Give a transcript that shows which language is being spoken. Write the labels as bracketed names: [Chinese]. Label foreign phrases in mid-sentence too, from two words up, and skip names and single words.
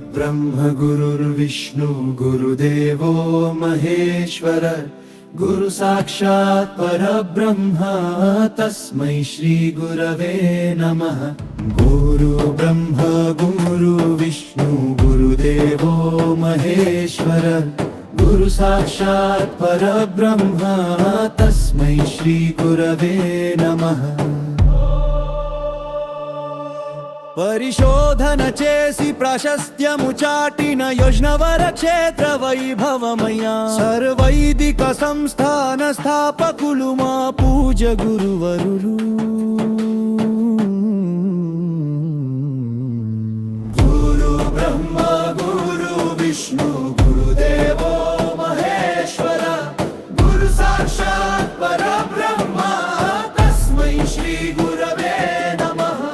[Sanskrit] ब्रह्म गुरुर्विष्णु गुरुदेवो महेश्वर गुरु साक्षात् परब्रह्म तस्मै श्री गुरवे नमः। गुरु ब्रह्म गुरु विष्णु गुरुदेवो महेश्वर गुरु साक्षात् परब्रह्म तस्मै श्री गुरवे नमः। [Telugu] పరిశోధన చేసి ప్రాశస్త్యము చాటిన యజ్ఞవర క్షేత్ర వైభవమయ సర్వైదిక సంస్థాన స్థాపకులు మా పూజ గురువరులు। [Sanskrit] గురు బ్రహ్మ గురు విష్ణు గురుదేవో మహేశ్వర గురు సాక్షాత్ పరబ్రహ్మ తస్మై శ్రీ గురవే నమః।